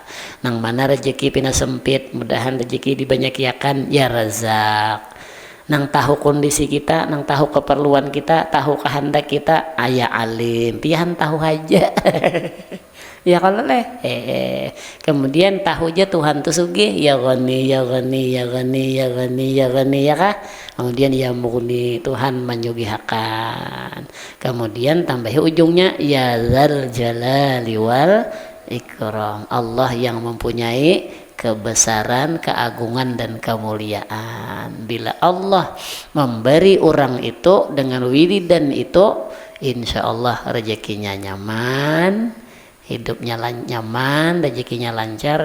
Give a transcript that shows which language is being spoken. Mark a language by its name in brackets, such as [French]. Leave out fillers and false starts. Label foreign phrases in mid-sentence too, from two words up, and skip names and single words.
[Banjar] Nang mana rezeki pina sempit, mudahan rezeki dibanyakiakan [Arabic] يا رزاق. [Banjar] Nang tahu kondisi kita, nang tahu keperluan kita, tahu kehendak kita, ayah Alim, pian tahu aja. Ya kalau kemudian tahu aja Tuhan tuh sugih, [Arabic] يا غني، يا غني، يا غني، يا غني، يا غني, ya kah? [Banjar] Kemudian [Arabic] يا مغني, [Banjar] Tuhan menyugihakan. Kemudian tambahi ujungnya [Arabic] يا ذا الجلال والإكرام, [Banjar] Allah yang mempunyai kebesaran, keagungan dan kemuliaan. Bila Allah memberi orang itu dengan wiridan itu, [Arabic] إن شاء الله [Banjar] rezekinya nyaman, hidupnya nyaman, rezekinya lancar.